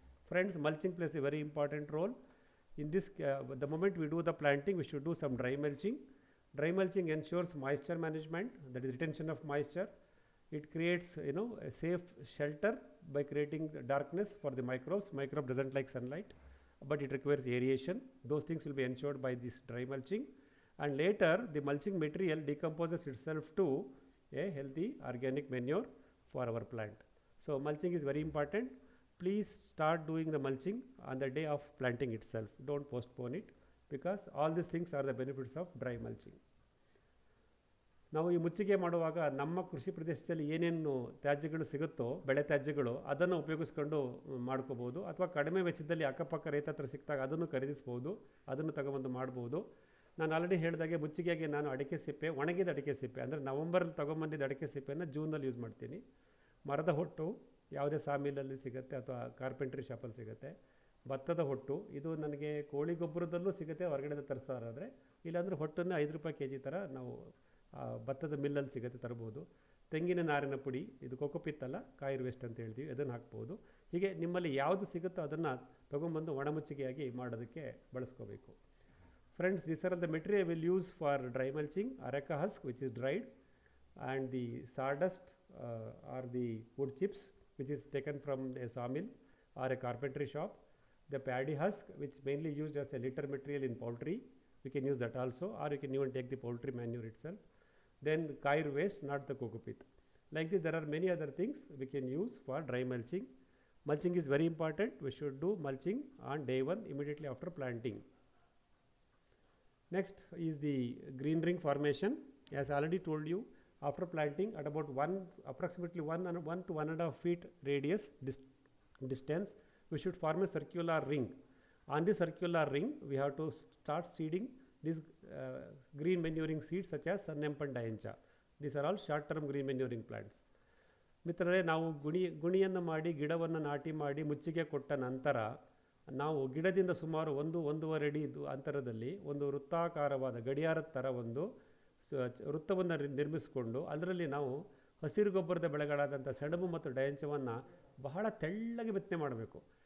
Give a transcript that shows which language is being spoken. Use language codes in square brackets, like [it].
[en] Friends, mulching plays a very important role. In this, the moment we do the planting, we should do some dry mulching. Dry mulching ensures moisture management, that is retention of moisture. It creates, a safe shelter by creating darkness for the microbes. Microbe doesn't like sunlight, but it requires aeration. Those things will be ensured by this dry mulching. And later, the mulching material decomposes itself to a healthy organic manure for our plant. So, mulching is very important. Please start doing the mulching on the day of planting itself. Don't postpone it, because all these things are the benefits of dry mulching. [kn] ನಾವು ಈ ಮುಚ್ಚಿಗೆ ಮಾಡುವಾಗ ನಮ್ಮ ಕೃಷಿ ಪ್ರದೇಶದಲ್ಲಿ ಏನೇನು ತ್ಯಾಜ್ಯಗಳು ಸಿಗುತ್ತೋ, ಬೆಳೆ ತ್ಯಾಜ್ಯಗಳು, ಅದನ್ನು ಉಪಯೋಗಿಸ್ಕೊಂಡು ಮಾಡ್ಕೋಬೋದು. ಅಥವಾ ಕಡಿಮೆ ವೆಚ್ಚದಲ್ಲಿ ಅಕ್ಕಪಕ್ಕ ರೈತ ಹತ್ರ ಸಿಕ್ಕಿದಾಗ ಅದನ್ನು ಖರೀದಿಸ್ಬೋದು, ಅದನ್ನು ತಗೊಬಂದು ಮಾಡ್ಬೋದು. ನಾನು ಆಲ್ರೆಡಿ ಹೇಳಿದಾಗೆ ಮುಚ್ಚಿಗೆಗೆ ನಾನು ಅಡಿಕೆ ಸಿಪ್ಪೆ, ಒಣಗಿದ ಅಡಿಕೆ ಸಿಪ್ಪೆ ಅಂದರೆ ನವಂಬರಲ್ಲಿ ತೊಗೊಂಬಂದಿದ್ದ ಅಡಿಕೆ ಸಿಪ್ಪೆಯನ್ನು ಜೂನಲ್ಲಿ ಯೂಸ್ ಮಾಡ್ತೀನಿ. ಮರದ ಹೊಟ್ಟು ಯಾವುದೇ ಸಾಮಿಲಲ್ಲಿ ಸಿಗುತ್ತೆ ಅಥವಾ ಕಾರ್ಪೆಂಟ್ರಿ ಶಾಪಲ್ಲಿ ಸಿಗುತ್ತೆ. ಭತ್ತದ ಹೊಟ್ಟು ಇದು ನನಗೆ ಕೋಳಿ ಗೊಬ್ಬರದಲ್ಲೂ ಸಿಗುತ್ತೆ, ಹೊರಗಡೆ ತರಿಸೋರಾದರೆ. ಇಲ್ಲಾಂದರೆ ಹೊಟ್ಟನ್ನು 5 ರೂಪಾಯಿ kg ಥರ ನಾವು ಭತ್ತದ ಮಿಲ್ಲಲ್ಲಿ ಸಿಗುತ್ತೆ, ತರ್ಬೋದು. ತೆಂಗಿನ ನಾರಿನ ಪುಡಿ, ಇದು ಕೋಕೋಪಿತ್ ಅಲ್ಲ, ಕಾಯಿರ್ ವೇಸ್ಟ್ ಅಂತ ಹೇಳ್ತೀವಿ, ಅದನ್ನು ಹಾಕ್ಬೋದು. ಹೀಗೆ ನಿಮ್ಮಲ್ಲಿ ಯಾವುದು ಸಿಗುತ್ತೋ ಅದನ್ನು ತೊಗೊಂಬಂದು ಒಣಮುಚ್ಚಿಗೆಯಾಗಿ ಮಾಡೋದಕ್ಕೆ ಬಳಸ್ಕೋಬೇಕು. [en] Friends, this are the material will use for dry mulching. Areca husk, which is dried, and the sawdust or the wood chips, which is taken from a sawmill or a carpentry shop. The paddy husk, which mainly used as a litter material in poultry, we can use that also, or you can even take the poultry manure itself. Then kair waste, not the cocoa. Like this, there are many other things we can use for dry mulching. Mulching is very important. We should do mulching on day 1 immediately after planting. Next is the green ring formation. As I already told you, after planting at about approximately 1 to 1.5 feet radius distance, we should form a circular ring. On this circular ring, we have to start seeding these green manuring seeds such as Sun-Hemp and Diancha. These are all short-term green manuring plants. [kn] ಮಿತ್ರರೇ, ನಾವು ಗುಣಿಯನ್ನು ಮಾಡಿ ಗಿಡವನ್ನು ನಾಟಿ ಮಾಡಿ ಮುಚ್ಚಿಗೆ ಕೊಟ್ಟ ನಂತರ ನಾವು ಗಿಡದಿಂದ ಸುಮಾರು 1-1.5 ಅಡಿ ಅಂತರದಲ್ಲಿ ಒಂದು ವೃತ್ತಾಕಾರವಾದ ಗಡಿಯಾರದ ಥರ ಒಂದು ವೃತ್ತವನ್ನು ನಿರ್ಮಿಸಿಕೊಂಡು ಅದರಲ್ಲಿ ನಾವು ಹಸಿರು ಗೊಬ್ಬರದ ಬೆಳೆಗಳಾದಂಥ ಸೆಣಬು ಮತ್ತು ಡಯಂಚವನ್ನು ಬಹಳ ತೆಳ್ಳಗೆ ಬಿತ್ತನೆ ಮಾಡಬೇಕು.